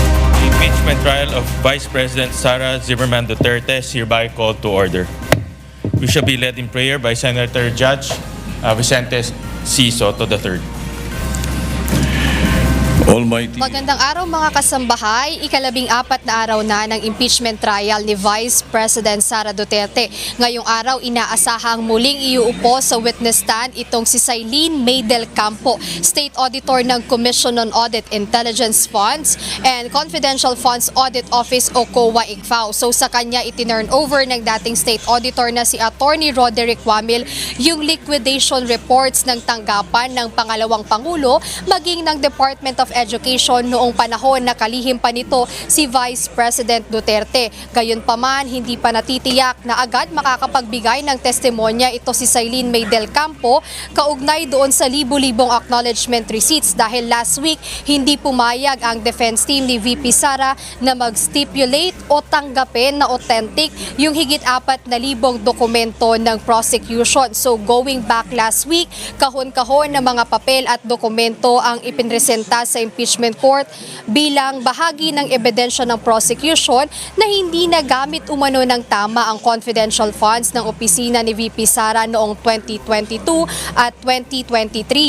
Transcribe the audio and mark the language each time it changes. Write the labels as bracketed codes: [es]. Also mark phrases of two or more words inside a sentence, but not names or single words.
[en] Trial of Vice President Sara Duterte is hereby called to order. We shall be led in prayer by Senator Judge Vicente C. Soto III. Almighty. [tl] Magandang araw mga kasambahay. Ikalabing-apat na araw na ng [en] impeachment trial [tl] ni Vice President Sara Duterte. Ngayong araw, inaasahang muling iuupo sa [en] witness stand [tl] itong si Sailin May del Campo, State Auditor ng Commission on Audit Intelligence Funds and Confidential Funds Audit Office o COA-ICFAO. So sa kanya itinurn over ng dating State Auditor na si Attorney Roderick Wamil yung [en] liquidation reports [tl] ng tanggapan ng pangalawang Pangulo maging ng Department of Education noong panahon na kalihim pa nito si Vice President Duterte. Gayunpaman, hindi pa natitiyak na agad makakapagbigay ng testimonya ito si Sailin May del Campo kaugnay doon sa libu-libong [en] acknowledgement receipts [tl] dahil [en] last week [tl] hindi pumayag ang [en] defense team [tl] ni VP Sara na mag-stipulate o tanggapin na authentic yung higit 4,000 dokumento ng prosecution. [en] So going back last week, [tl] kahon-kahon na mga papel at dokumento ang ipinresenta sa [en] impeachment court [tl] bilang bahagi ng ebidensya ng prosecution na hindi nagamit umano ng tama ang [en] confidential funds [tl] ng opisina ni VP Sara noong 2022 at 2023.